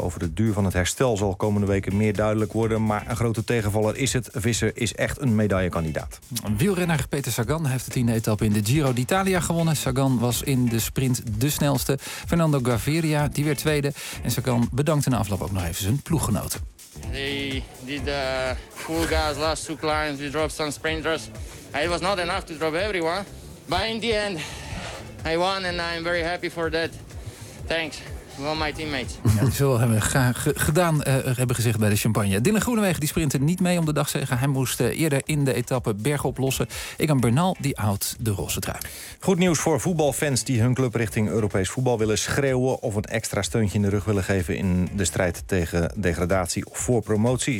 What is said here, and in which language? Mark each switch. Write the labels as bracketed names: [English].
[Dutch] Over de duur van het herstel zal komende weken meer duidelijk worden. Maar een grote tegenvaller is het. Visser is echt een medaillekandidaat. Wielrenner Peter Sagan heeft de 10e etappe in de Giro d'Italia gewonnen. Sagan was in de sprint de snelste. Fernando Gaviria, die werd tweede. En Sagan bedankt in de afloop ook nog even zijn ploeggenoten. [English] They did full gas last two climbs. We dropped some sprinters. It was not enough to drop everyone. But in the end, I won and I'm very happy for that. Thanks. Well, my teammates. [Dutch] Ja, dat hebben we hebben gezegd bij de champagne. Dylan Groenewegen die sprintte niet mee om de dag zeggen. Hij moest eerder in de etappe bergop lossen. Egan Bernal die houdt de roze trui. Goed nieuws voor voetbalfans die hun club richting Europees voetbal willen schreeuwen of een extra steuntje in de rug willen geven in de strijd tegen degradatie of voor promotie.